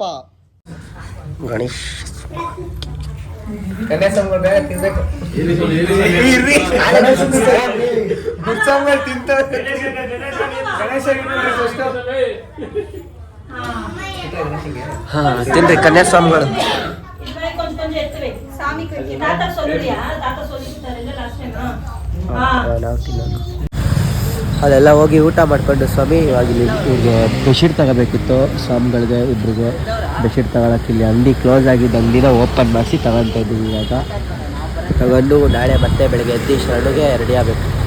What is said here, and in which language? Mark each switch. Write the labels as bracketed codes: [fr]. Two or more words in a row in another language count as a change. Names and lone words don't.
[kn] ಗಣೇಶ್ ಹಾ ತಿನ್ರಿ ಕನ್ಯಾಸ್ವಾಮಿಗಳು [ta] கொஞ்சம் எடுத்து வை சாமிக்கு தாத்தா சொல்றியா தாத்தா சொல்லிட்டாருல்ல [en] last time [kn] ನಾವು ತಿನ್ನೋದು ಅಲ್ಲೆಲ್ಲ ಹೋಗಿ ಊಟ ಮಾಡ್ಕೊಂಡು ಸ್ವಾಮಿ ಇವಾಗ ಇಲ್ಲಿ ಇವ್ರಿಗೆ ಬೆಡ್ಶೀಟ್ ತಗೋಬೇಕಿತ್ತು ಸ್ವಾಮಿಗಳಿಗೆ ಇಬ್ರಿಗೆ ಬೆಡ್ಶೀಟ್ ತಗೊಳಕ್ಕೆ ಇಲ್ಲಿ ಅಂಗಡಿ ಕ್ಲೋಸ್ ಆಗಿದ್ದ ಅಂಗಡಿನ ಓಪನ್ ಮಾಡಿಸಿ ತಗೊತಾ ಇದ್ದೀವಿ ಇವಾಗ ತಗೊಂಡು ನಾಳೆ ಮತ್ತೆ ಬೆಳಗ್ಗೆ ಎದ್ದು ಶರಣುಗೆ ರೆಡಿ ಆಗಬೇಕು.